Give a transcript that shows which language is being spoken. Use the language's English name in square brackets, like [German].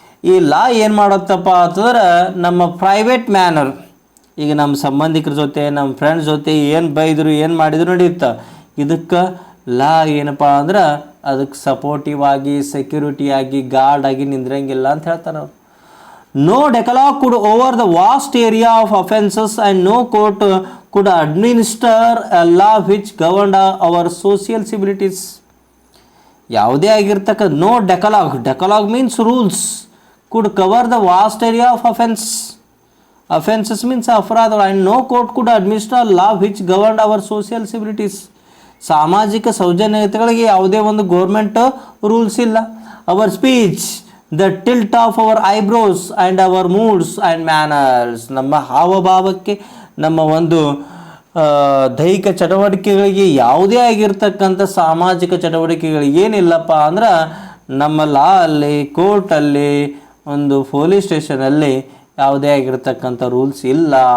[Kannada] ಈ ಲಾ ಏನು ಮಾಡುತ್ತಪ್ಪ ಅಂತಂದ್ರೆ ನಮ್ಮ ಪ್ರೈವೇಟ್ ಮ್ಯಾನರ್, ಈಗ ನಮ್ಮ ಸಂಬಂಧಿಕರ ಜೊತೆ ನಮ್ಮ ಫ್ರೆಂಡ್ಸ್ ಜೊತೆ ಏನು ಬೈದರು ಏನು ಮಾಡಿದ್ರು ನಡೆಯುತ್ತೆ. ಇದಕ್ಕೆ ಲಾ ಏನಪ್ಪ ಅಂದ್ರೆ ಅದಕ್ಕೆ ಸಪೋರ್ಟಿವ್ ಆಗಿ, ಸೆಕ್ಯೂರಿಟಿಯಾಗಿ, ಗಾರ್ಡ್ ಆಗಿ ನಿಂದ್ರಂಗಿಲ್ಲ ಅಂತ ಹೇಳ್ತಾರೆ ಅವರು. [English] No decalogue could over the vast area of offences and no court could administer a law which governed our social civilities. [Kannada] ಯಾವುದೇ ಆಗಿರ್ತಕ್ಕ [English] No decalogue, decalogue means rules, could cover the vast area of offense. Offenses means ಅಪರಾಧಗಳು. And no court could administer law which governed our social civilities. [Kannada] ಸಾಮಾಜಿಕ ಸೌಜನ್ಯತೆಗಳಿಗೆ ಯಾವುದೇ ಒಂದು government rules ಇಲ್ಲ. [English] Our speech, the tilt of our eyebrows and our moods and manners, [Kannada] ನಮ್ಮ ಹಾವಭಾವಕ್ಕೆ, ನಮ್ಮ ಒಂದು ದೈಹಿಕ ಚಟುವಟಿಕೆಗಳಿಗೆ, ಯಾವುದೇ ಆಗಿರ್ತಕ್ಕಂಥ ಸಾಮಾಜಿಕ ಚಟುವಟಿಕೆಗಳಿಗೆ ಏನಿಲ್ಲಪ್ಪ ಅಂದ್ರೆ ನಮ್ಮ ಲಾ ಅಲ್ಲಿ, ಕೋರ್ಟಲ್ಲಿ, ಒಂದು ಪೊಲೀಸ್ ಸ್ಟೇಷನಲ್ಲಿ ಯಾವುದೇ ಆಗಿರ್ತಕ್ಕಂಥ ರೂಲ್ಸ್ ಇಲ್ಲ.